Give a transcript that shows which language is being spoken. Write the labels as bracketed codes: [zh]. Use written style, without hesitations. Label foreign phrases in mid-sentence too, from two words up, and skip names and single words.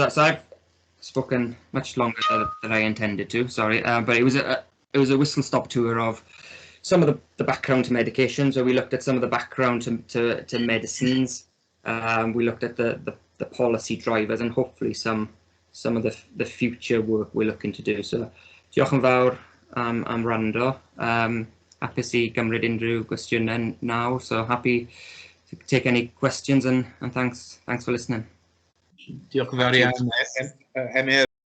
[en] So I've spoken much longer than I intended to. Sorry, but it was a whistle-stop tour of some of the background to medication. So we looked at some of the background to medicines. We looked at the policy drivers and hopefully some of the future work we're looking to do. [cy] So diolch yn fawr am wrando. Hapus I gymryd unrhyw gwestiynau now. [en] So happy to take any questions and thanks for listening. [cy] Diolch yn fawr iawn, Emyr.